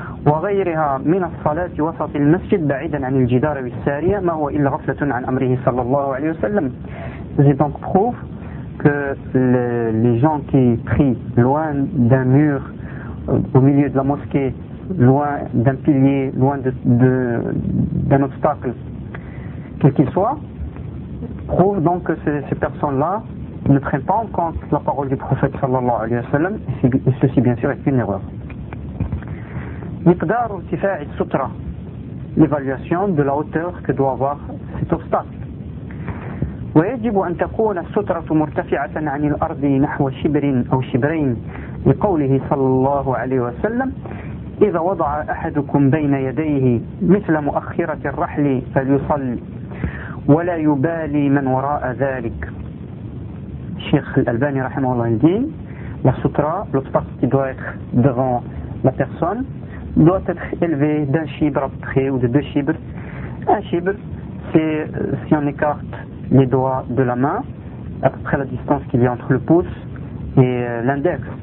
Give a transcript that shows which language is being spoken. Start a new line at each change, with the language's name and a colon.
Arabic: وغيرها من الصلاه وسط المسجد بعيدا عن الجدار والساريه ما هو الا غفله عن امره صلى الله عليه وسلم.
French: Je donc prouve que les gens qui prient loin d'un mur au milieu de la mosquée, loin d'un pilier, loin d'un obstacle, quel qu'il soit, prouve donc que ces personnes-là ne prennent pas en compte la parole du prophète sallallahu alayhi wa sallam, et ceci bien sûr est une erreur.
Arabic: مقدار ارتفاع السترة,
French: l'évaluation de la hauteur que doit avoir cet obstacle.
Arabic: ويجب أن تكون السترة مرتفعة عن الأرض نحو شبر أو شبرين لقوله صلى الله عليه وسلم إذا وضع أحدكم بين يديه مثل مؤخرة الرحل فليصلي ولا يبالي من وراء ذلك. شيخ الألباني رحمه الله الدين,
French: la sutra, l'obstacle qui doit être devant la personne, doit être élevé d'un chibre à peu près ou de deux chibres. Un chibre, c'est si on écarte les doigts de la main, à peu près la distance qu'il y a entre le pouce et l'index.